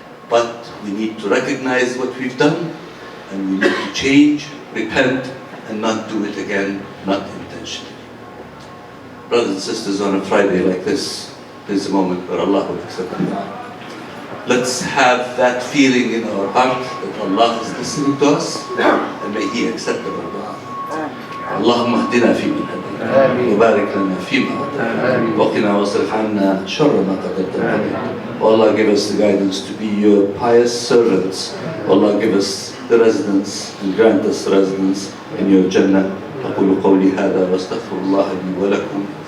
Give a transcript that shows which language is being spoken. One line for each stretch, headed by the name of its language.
English: But we need to recognize what we've done, and we need to change, repent, and not do it again, not intentionally. Brothers and sisters, on a Friday like this, there's a moment where Allah will accept it. Let's have that feeling in our heart that Allah is listening to us, and may He accept our dua.
Arabic: اللهم اهدنا فيمن هديت وبارك لنا فيما أعطيت وقنا واصرف عنا شر ما قدرت علينا.
English: Allah give us the guidance to be your pious servants. Allah give us the residence and grant us residence in your Jannah.
Arabic: أقول قولي هذا واستغفر الله لي ولكم